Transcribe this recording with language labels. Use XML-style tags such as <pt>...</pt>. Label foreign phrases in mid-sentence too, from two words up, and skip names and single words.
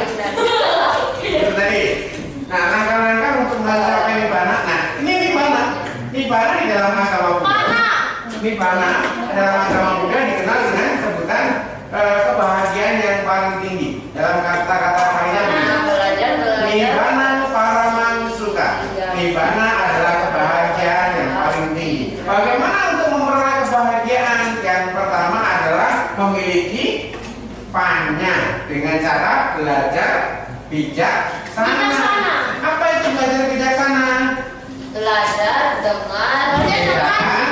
<id>Itu tadi. Nah, langkah-langkah untuk mencapai nibbana. Nah, ini nibbana di dalam agama Buddha. Nibbana dalam agama Buddha dikenal dengan sebutan kebahagiaan yang paling tinggi. Dalam kata-kata Palinya</id> <pi>Nibbana paramang sukha.</pi> <id>Nibbana adalah kebahagiaan yang paling tinggi. Bagaimana untuk memperoleh kebahagiaan? Yang pertama adalah memiliki panya dengan cara belajar bijaksana. Apa itu belajar bijaksana? Belajar dengan</id>